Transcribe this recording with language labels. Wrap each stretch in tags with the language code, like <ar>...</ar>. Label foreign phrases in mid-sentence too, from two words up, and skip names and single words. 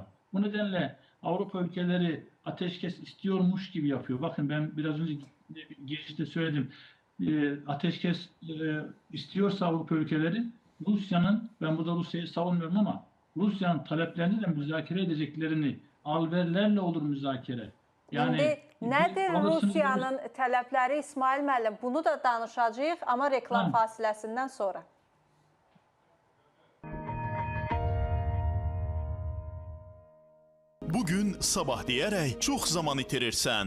<tr>Bu nedenle Avrupa ülkeleri ateşkes istiyormuş gibi yapıyor. Bakın ben biraz önce girişte söyledim. Ateşkes istiyorsa Avrupa ülkeleri Rusya'nın, ben burada Rusya'yı savunmuyorum ama Rusya'nın taleplerini de müzakere edeceklerini alverlerle olur müzakere.</tr> <az>Yani nədir Rusiyanın tələbləri İsmail müəllim? Bunu da danışacağıq, amma reklam fasiləsindən sonra. Bugün sabah deyərək çox zaman itirirsən.</az>